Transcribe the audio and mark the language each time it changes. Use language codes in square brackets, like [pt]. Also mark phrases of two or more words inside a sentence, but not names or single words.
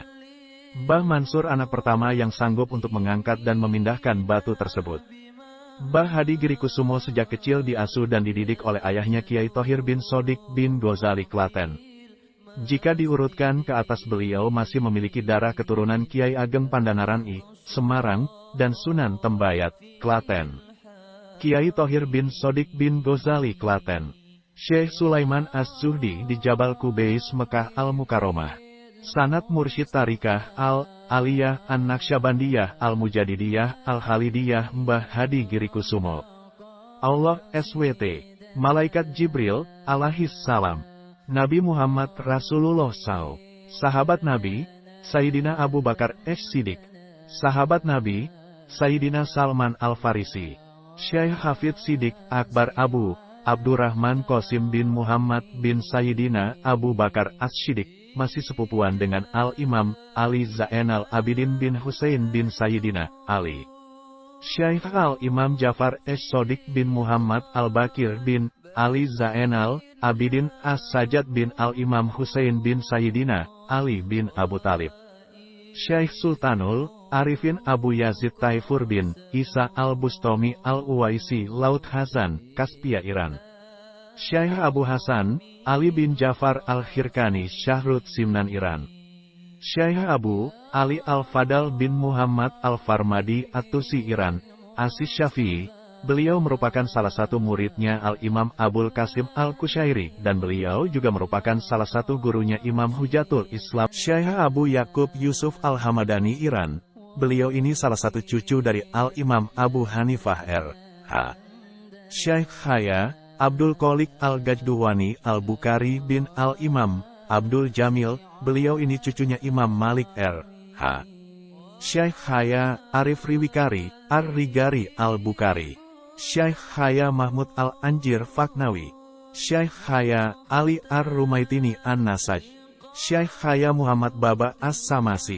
[id] Mbah Mansur anak pertama yang sanggup untuk mengangkat dan memindahkan batu tersebut. Mbah Hadi Girikusumo sejak kecil diasuh dan dididik oleh ayahnya Kiai Thohir bin Shodiq bin Ghazali Klaten. Jika diurutkan ke atas, beliau masih memiliki darah keturunan Kiai Ageng Pandanaran I, Semarang, dan Sunan Tembayat, Klaten. Kiai Thohir bin Shodiq bin Ghazali Klaten. Syekh Sulaiman Az-Zuhdi di Jabal Kubais, Mekah Al-Mukarramah. Sanad Mursyid Tarikah Al-Aliyah An-Naqsyabandiyah Al-Mujadidiyah Al-Khalidiyah Mbah Hadi Girikusumo. Allah SWT, Malaikat Jibril, [ar] عليه السلام. [id] Nabi Muhammad Rasulullah SAW. Sahabat Nabi, Sayyidina Abu Bakar As-Siddiq. Sahabat Nabi, Sayyidina Salman Al-Farisi. Syekh Hafidz Siddiq Akbar Abu Abdurrahman Qasim bin Muhammad bin Sayyidina Abu Bakar As-Siddiq, masih sepupuan dengan Al-Imam Ali Zainal Abidin bin Husain bin Sayyidina Ali. Syekh Al-Imam Jafar As-Shodiq bin Muhammad Al-Bakir bin Ali Zainal Abidin As-Sajjad bin Al-Imam Husain bin Sayyidina Ali bin Abu Talib. Syekh Sultanul Arifin Abu Yazid Taifur bin Isa Al-Bustami Al-Uwaisi Laut Hasan, Kaspia, Iran. Syekh Abu Hasan Ali bin Jafar Al-Khirkani Syahrut, Simnan, Iran. Syekh Abu Ali Al-Fadal bin Muhammad Al-Farmadi At-Tusi, Iran. Asis Syafi'i. Beliau merupakan salah satu muridnya Al-Imam Abul Qasim Al-Kushairi, dan beliau juga merupakan salah satu gurunya Imam Hujatul Islam Syekh Abu Yakub Yusuf Al-Hamadani, Iran. Beliau ini salah satu cucu dari Al-Imam Abu Hanifah R.H. Syekh Khaya Abdul Qolik Al-Gajduwani Al-Bukhari bin Al-Imam Abdul Jamil, beliau ini cucunya Imam Malik R.H. Syekh Khaya Arif Riwikari Ar-Rigari Al-Bukhari. Syekh Khaya Mahmud Al-Anjir Faknawi. Syekh Khaya Ali Ar-Rumaitini An-Nasaj. Syekh Khaya Muhammad Baba As-Samasi.